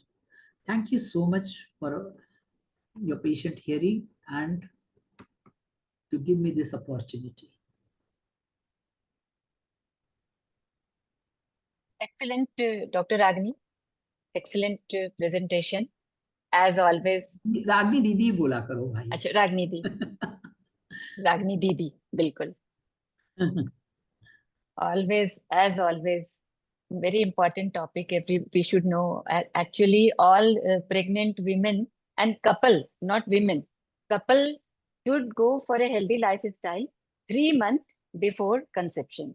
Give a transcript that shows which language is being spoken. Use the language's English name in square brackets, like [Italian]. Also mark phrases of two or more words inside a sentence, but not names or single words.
[English] Thank you so much for your patient hearing and to give me this opportunity. Excellent, Dr. Ragini. Excellent presentation. As always. [Hindi] रागनी दीदी बोला करो भाई. अच्छा, रागनी दी. Ragini Didi, bilkul. [English] Always, as always, very important topic. We should know. Actually, all pregnant women and couple, not women, couple should go for a healthy lifestyle 3 months before conception.